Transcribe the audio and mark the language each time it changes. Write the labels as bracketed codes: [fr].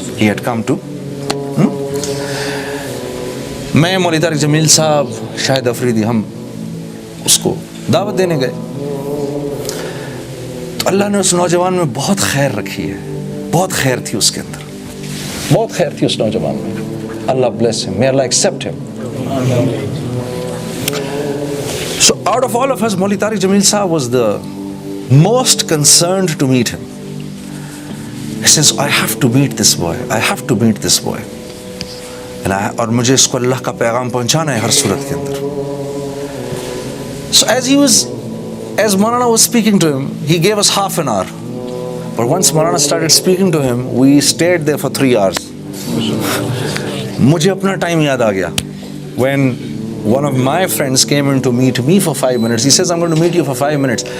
[en] He had come to [ur] میں مولانا طارق جمیل صاحب, شاہد افریدی, ہم اس کو دعوت دینے گئے. تو اللہ نے اس نوجوان میں بہت خیر رکھی ہے, بہت خیر تھی اس کے اندر, بہت خیر تھی اس نوجوان میں. [en] اللہ bless him, may Allah accept him. So out of all of us, Moulana Tariq Jameel Sahab was the most concerned to meet him. He says, I have to meet this boy, I have to meet this boy. [ur] اور مجھے اس کو اللہ کا پیغام پہنچانا ہے ہر صورت کے اندر. [en] So as Moulana was speaking to him, he gave us half an hour. But once Moulana started speaking to him, we stayed there for 3 hours. [ur] مجھے اپنا ٹائم یاد آ گیا. [en] When one of my friends came in to meet me for 5 minutes, he says, I'm going to meet you for 5 minutes.